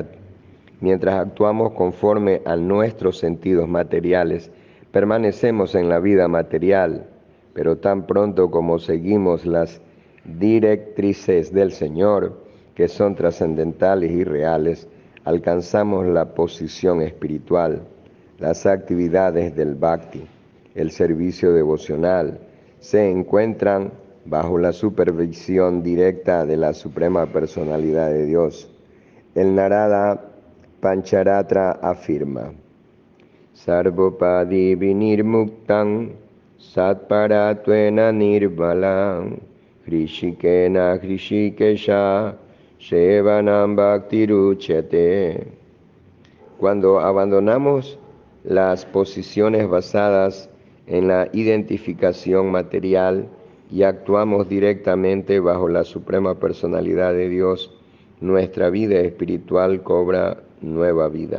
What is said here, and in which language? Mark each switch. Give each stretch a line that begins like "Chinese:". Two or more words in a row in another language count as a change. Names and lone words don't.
Spanish: Mientras actuamos conforme a nuestros sentidos materiales, permanecemos en la vida material, pero tan pronto como seguimos las directrices del Señor, que son trascendentales y reales, alcanzamos la posición espiritual. Las actividades del Bhakti, el servicio devocional, se encuentran bajo la supervisión directa de la Suprema Personalidad de Dios. El Narada Pancharatra afirma:
Sanskrit: सर्वोपाधिविनिर्मुक्तं तत्परत्वेन निर्मलम् हृषीकेण हृषीकेशसेवनं भक्तिरुच्यते.
Spanish: Cuando abandonamos las posiciones basadas en la identificación material y actuamos directamente bajo la suprema personalidad de Dios, nuestra vida espiritual cobra nueva vida.